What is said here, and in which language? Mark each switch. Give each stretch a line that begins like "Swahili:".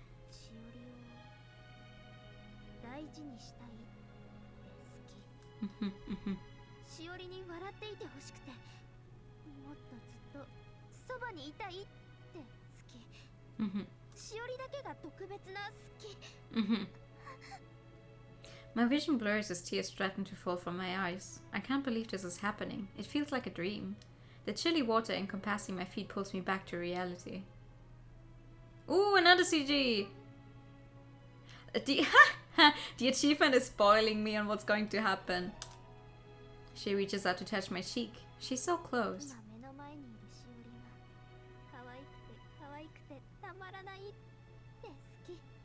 Japanese: しおりを大事にしたいって好き。しおりに笑っていてほしくて、もっとずっとそばにいたいって好き。しおりだけが特別な好き。
English: My vision blurs as tears threaten to fall from my eyes. I can't believe this is happening. It feels like a dream. The chilly water encompassing my feet pulls me back to reality. Ooh, another CG! The achievement is spoiling me on what's going to happen. She reaches out to touch my cheek. She's so close.
Japanese: 今目の前にいるしおりが可愛くて可愛くてたまらないって好き。